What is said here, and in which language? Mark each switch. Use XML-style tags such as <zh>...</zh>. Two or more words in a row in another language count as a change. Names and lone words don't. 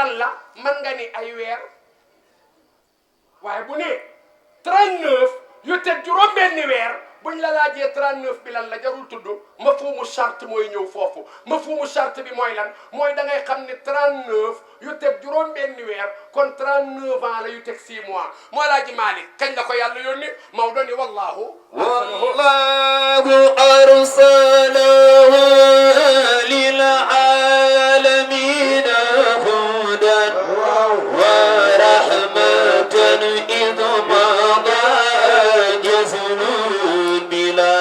<wo>lan la man nga ni ay weer waaye bu nee 39 yu teg juróom benni weer buñ la laajee 39 bi lan la jarul tudd mafhumu charte mooy ñëw foofu mafhumu charte bi mooy lan mooy da ngay xam ne 39 yu teg juróom-benni weer kon 39 ans la yu teg 6 mois moo laaji Malick kañ la ko yàlla yónni Maodo ni wallahu</wo> <ar>أرسله للعالمين هدى ورحمة إذ مضى جزل بلا</ar>